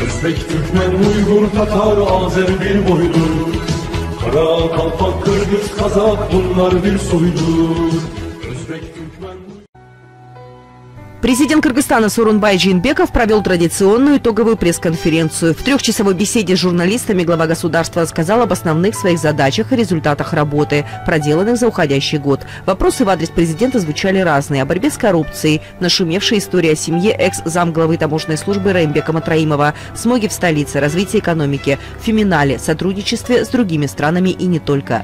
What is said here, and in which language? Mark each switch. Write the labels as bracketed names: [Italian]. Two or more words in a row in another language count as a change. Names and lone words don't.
[Turkish] Özbek, Türkmen, Uygur, Tatar, Azer bir boydur. Kara, Kalpak, Kırgız, Kazak bunlar bir soydur. Özbek, Türkmen... [Russian] Президент Кыргызстана Сооронбай Жээнбеков провел традиционную итоговую пресс-конференцию. В трехчасовой беседе с журналистами глава государства рассказал об основных своих задачах и результатах работы, проделанных за уходящий год. Вопросы в адрес президента звучали разные. О борьбе с коррупцией, нашумевшая история о семье экс-замглавы таможенной службы Раимбека Матраимова, смоге в столице, развитии экономики, феминале, сотрудничестве с другими странами и не только.